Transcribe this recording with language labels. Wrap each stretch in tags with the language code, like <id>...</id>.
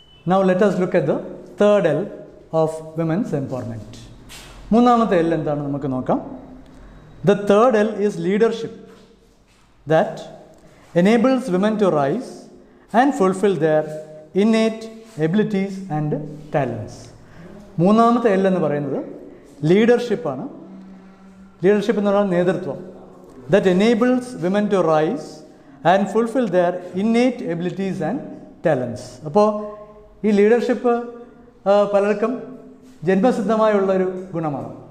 <en>Now let us look at the third L of women's empowerment.</en> <ml>മൂന്നാമത്തെ L എന്താണ് നമുക്ക് നോക്കാം.</ml> <en>The third L is leadership that enables women to rise and fulfill their innate abilities and talents.</en> <ml>മൂന്നാമത്തെ L എന്ന് പറയുന്നത് ലീഡർഷിപ്പാണ്. Leadership എന്ന് പറഞ്ഞാൽ നേതൃത്വം.</ml> <en>That enables women to rise and fulfill their innate abilities and talents.</en> <ml>അപ്പോൾ ഈ leadership പലർക്കും ജന്മസിദ്ധമായുള്ളൊരു ഗുണമാണ്.</ml>